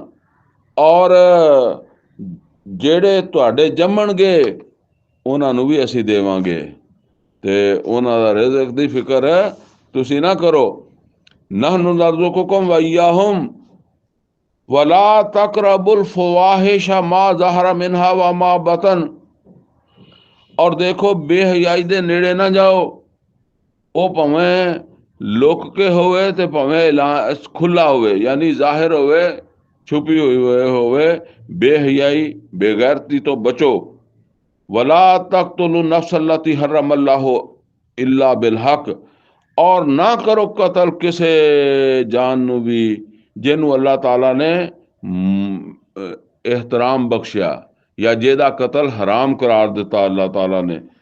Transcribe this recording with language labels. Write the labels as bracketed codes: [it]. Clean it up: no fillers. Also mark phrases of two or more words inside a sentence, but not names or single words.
[pa] ਔਰ ਜਿਹੜੇ ਤੁਹਾਡੇ ਜੰਮਣਗੇ ਉਹਨਾਂ ਨੂੰ ਵੀ ਅਸੀਂ ਦੇਵਾਂਗੇ, ਤੇ ਉਹਨਾਂ ਦਾ ਰਿਜ਼ਕ ਦੀ ਫਿਕਰ ਤੁਸੀਂ ਨਾ ਕਰੋ। [ar] نحن نرزقكم وإياهم ولا تقربوا الفواحش ما ظهر منها وما بطن, [pa] ਔਰ ਦੇਖੋ ਬੇਹਯਾਈ ਦੇ ਨੇੜੇ ਨਾ ਜਾਓ। ਉਹ ਭਾਵੇਂ ਲੁਕ ਕੇ ਹੋਵੇ ਤੇ ਭਾਵੇਂ ਖੁੱਲਾ ਹੋਵੇ, ਯਾਨੀ ਜ਼ਾਹਿਰ ਹੋਵੇ ਛੁਪੀ ਹੋਈ ਹੋਵੇ। ਬੇਹਯਾਈ ਬੇਗੈਰਤੀ ਤੋਂ ਬਚੋ। [ar] ولا تقتلوا النفس التي حرم الله إلا بالحق, [pa] ਔਰ ਨਾ ਕਰੋ ਕਤਲ ਕਿਸੇ ਜਾਨ ਨੂੰ ਵੀ ਜਿਹਨੂੰ ਅੱਲਾਹ ਤਾਲਾ ਨੇ ਇਹਤਰਾਮ ਬਖਸ਼ਿਆ, ਜਾਂ ਜਿਹਦਾ ਕਤਲ ਹਰਾਮ ਕਰਾਰ ਦਿੱਤਾ ਅੱਲਾਹ ਤਾਲਾ ਨੇ।